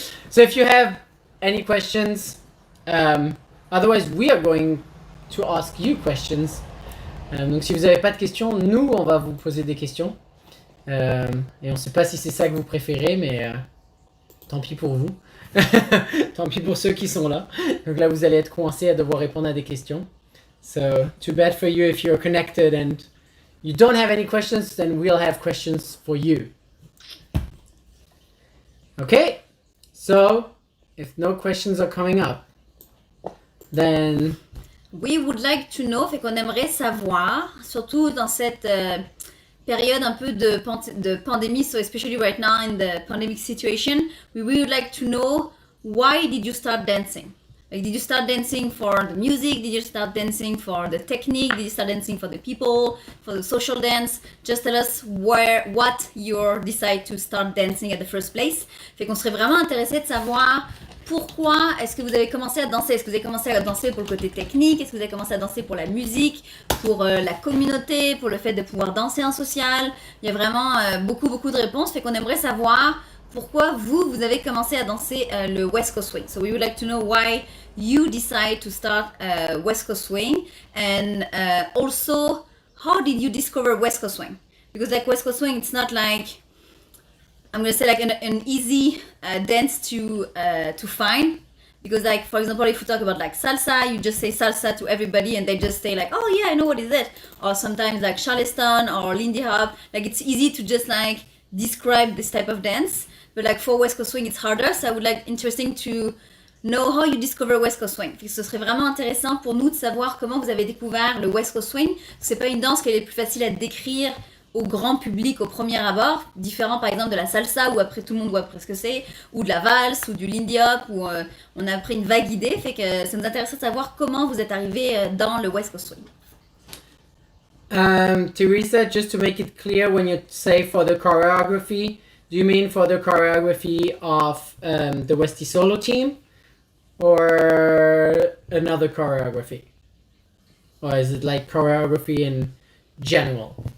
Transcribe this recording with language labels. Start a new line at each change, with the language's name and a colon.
English: So if you have any questions, otherwise we are going to ask you questions.
French: Donc si vous n'avez pas de questions, nous on va vous poser des questions. Et on ne sait pas si c'est ça que vous préférez, mais tant pis pour vous. Tant pis pour ceux qui sont là. Donc là vous allez être coincés à devoir répondre à des questions.
English: So too bad for you if you're connected and you don't have any questions, then we'll have questions for you. Okay? So, if no questions are coming up, then... We would like to know,
French: fait qu'on aimerait savoir, surtout dans cette période un peu de pandémie,
English: so especially right now in the pandemic situation, we would like to know, why did you start dancing? Like, did you start dancing for the music? Did you start dancing for the technique? Did you start dancing for the people? For the social dance? Just tell us what you decide to start dancing at the first place.
French: Fait qu'on serait vraiment intéressé de savoir pourquoi est-ce que vous avez commencé à danser. Est-ce que vous avez commencé à danser pour le côté technique? Est-ce que vous avez commencé à danser pour la musique? Pour la communauté? Pour le fait de pouvoir danser en social? Il y a vraiment beaucoup de réponses. Fait qu'on aimerait savoir pourquoi vous avez commencé à danser le West Coast Swing.
English: So we would like to know why you decide to start West Coast Swing, and also, how did you discover West Coast Swing? Because like West Coast Swing, it's not like, I'm gonna say like an easy dance to find. Because like, for example, if we talk about like salsa, you just say salsa to everybody and they just say like, oh yeah, I know what is it. Or sometimes like Charleston or Lindy Hop, like it's easy to just like describe this type of dance. But like for West Coast Swing, it's harder. So I would like interesting to know how you discover West Coast Swing.
French: Ce serait vraiment intéressant pour nous de savoir comment vous avez découvert le West Coast Swing. C'est pas une danse qui est plus facile à décrire au grand public au premier abord, différent par exemple de la salsa où après tout le monde voit presque c'est, ou de la valse, ou du Lindy Hop, où on a pris une vague idée. Fait que ça nous intéresse de savoir comment vous êtes arrivé dans le West Coast Swing.
English: Teresa, just to make it clear, when you say for the choreography, do you mean for the choreography of the Westy Solo team or another choreography? Or is it like choreography in general?